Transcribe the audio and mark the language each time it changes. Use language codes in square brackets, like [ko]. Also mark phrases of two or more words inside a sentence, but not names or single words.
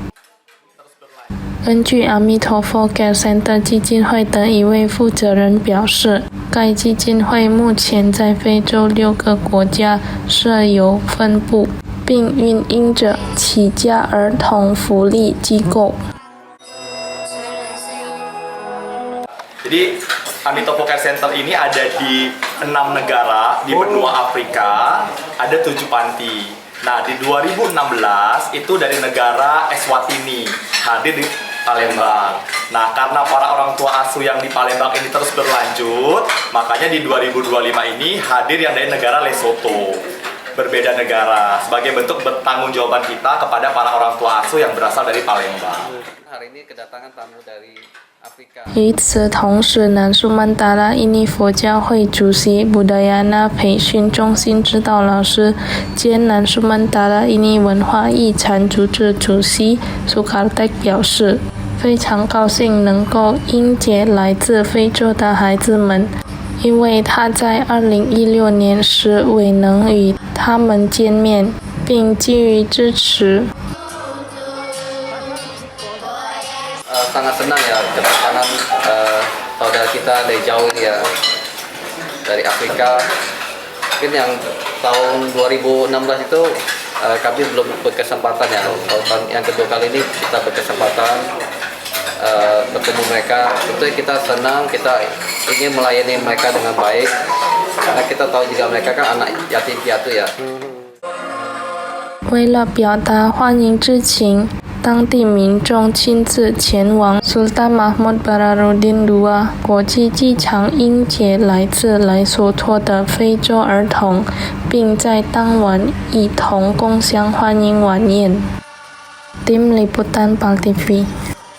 [zh] 根据阿弥陀佛 Care Center 基金会的一位负责人表示，该基金会目前在非洲6个国家设有分部，并运营着起家儿童福利机构。 [id] Jadi Amitofo Care Center ini ada di 6 negara di benua Afrika, ada 7 panti. Nah, di 2016 itu dari negara Eswatini hadir di Palembang. Nah, karena para orang tua asuh yang di Palembang ini terus berlanjut, makanya di 2025 ini hadir yang dari negara Lesotho. Berbeda negara, sebagai bentuk bertanggungjawaban kita kepada para orang tua asuh yang berasal dari Palembang. Hari ini kedatangan tamu dari [zh] 与此同时，南苏门答腊印尼佛教会主席布达亚纳培训中心指导老师兼南苏门答腊印尼文化遗产组织主席苏卡泰表示，非常高兴能够迎接来自非洲的孩子们，因为他在2016年时未能与他们见面，并给予支持。 [id] sangat senang ya kedatangan saudara kita dari jauh ini ya, dari Afrika. Mungkin yang tahun 2016 itu kami belum berkesempatan ya, tahun yang kedua kali ini kita berkesempatan bertemu mereka. Tentu kita senang, kita ingin melayani mereka dengan baik, karena kita tahu juga mereka kan anak yatim piatu ya. [zh] 为了表达欢迎之情，当地民众亲自前往 Sultan Mahmud Badarudin II 国际机场迎接来自莱索托的非洲儿童，并在当晚一同共享欢迎晚宴。Tim Liputan Pal TV